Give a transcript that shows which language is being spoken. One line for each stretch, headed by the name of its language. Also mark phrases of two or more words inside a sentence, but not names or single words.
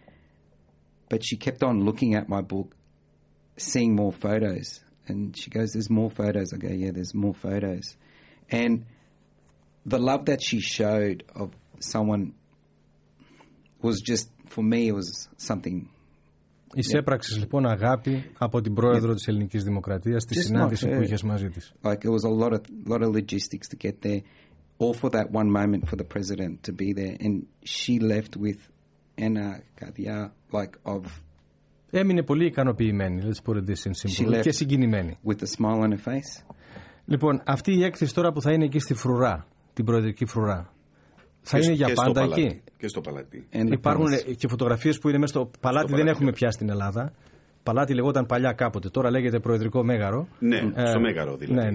English: But she kept on looking at my book, seeing more photos. And she goes, there's more photos. I go, yeah, there's more photos. And the love that she showed of someone was just, for me, it was something...
Greek: Εισέπραξες λοιπόν αγάπη από την πρόεδρο της Ελληνικής Δημοκρατίας στη συνάντηση που είχες μαζί της.
English: Like it was a lot of logistics to get there, all for that one moment for the president to be there, and she left with
Greek: ένα καρδιά
English: like of.
Greek: Έμεινε πολύ ικανοποιημένη,
English: let's put it this in simple,
Greek: και συγκινημένη.
English: With a smile on her face.
Greek: Λοιπόν, αυτή η έκθεση τώρα που θα είναι εκεί στη Φρουρά, την Προεδρική Φρουρά, θα είναι για πάντα εκεί. Και στο Παλάτι. Υπάρχουν και φωτογραφίες που είναι μέσα στο Παλάτι, δεν έχουμε πια στην Ελλάδα. Παλάτι λεγόταν παλιά κάποτε, τώρα λέγεται Προεδρικό Μέγαρο. Ναι, στο Μέγαρο δηλαδή.